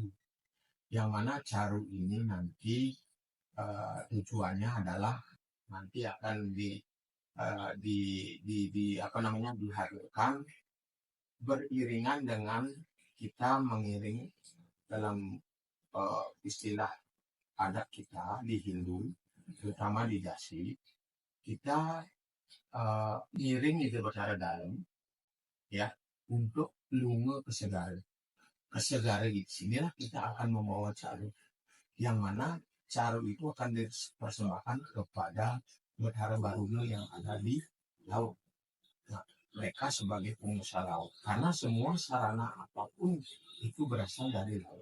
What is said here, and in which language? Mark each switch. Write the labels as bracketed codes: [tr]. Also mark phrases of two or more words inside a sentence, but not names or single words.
[id] Yang mana caru ini nanti tujuannya adalah nanti akan dihadirkan beriringan dengan kita mengiring dalam istilah adat kita di Hindu, terutama di Dasi, kita ngiring itu bercara dalam, ya, untuk [ban] lunga kesegara. [id] Kesegara di sinilah kita akan membawa caru, yang mana caru itu akan dipersembahkan kepada Betara Baruna yang ada di laut. Nah, mereka sebagai pengusaha laut, karena semua sarana apapun itu berasal dari laut.